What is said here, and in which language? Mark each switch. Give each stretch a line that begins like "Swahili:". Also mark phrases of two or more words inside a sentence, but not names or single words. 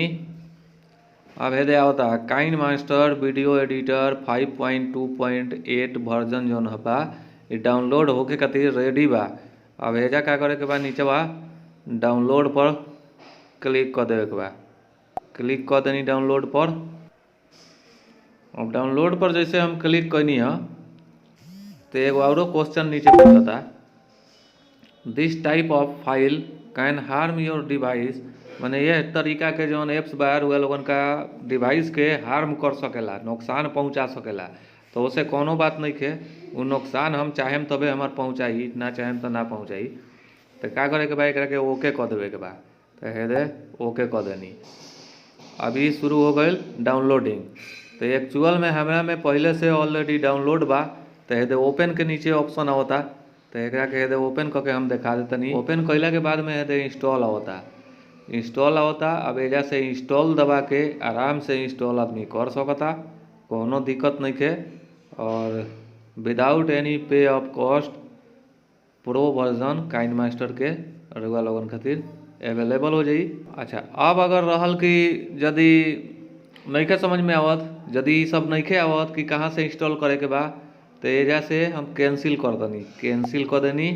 Bhojpuri: अब हेदे आवता काइन मास्टर वीडियो एडिटर 5.2.8 वर्जन जौन बा ये डाउनलोड होके खातिर रेडी बा। अब हेजा का करे के बा, नीचे बा डाउनलोड पर क्लिक कर देवे के बा। क्लिक कर देनी डाउनलोड पर। अब डाउनलोड पर जैसे हम क्लिक करनी है तो एगो औरो क्वेश्चन नीचे पूछता,
English: This type of file can harm your device.
Bhojpuri: माने यह तरीका के जौन एप्स बाहर हुआ लोगन का डिवाइस के हार्म कर सकेला, नुकसान पहुंचा सकेला। तो उसे कोनो बात नहीं के, वो नुकसान हम चाहेम तबे हमार पहुंचाई, ना चाहेम तो ना पहुंचाई। तो का करे के बा, एकरा के ओके कर देवे के बा। तो हेदे ओके कर देनी। अभी शुरू हो गई डाउनलोडिंग। तो एक्चुअल में हमरा में पहले से
English: already download
Bhojpuri: बा। तो हेदे ओपन के नीचे ऑप्शन आवता। तो एकरा के हेदे ओपन करके हम दिखा देतनी। ओपन कैला के बाद में हेदे इंस्टॉल आवता। अब एजा से इंस्टॉल दबा के आराम से इंस्टॉल आदमी कर सकता, कोनो दिक्कत नहीं के। और
English: without any pay of cost pro version
Bhojpuri: काइन मास्टर के रउआ लोगन खातिर अवेलेबल हो जाई। अच्छा, अब अगर रहल कि यदि नइखे समझ में आवत, यदि सब नइखे आवत कि कहाँ से इंस्टॉल करे के बा, तो एजा से हम कैंसिल कर देनी।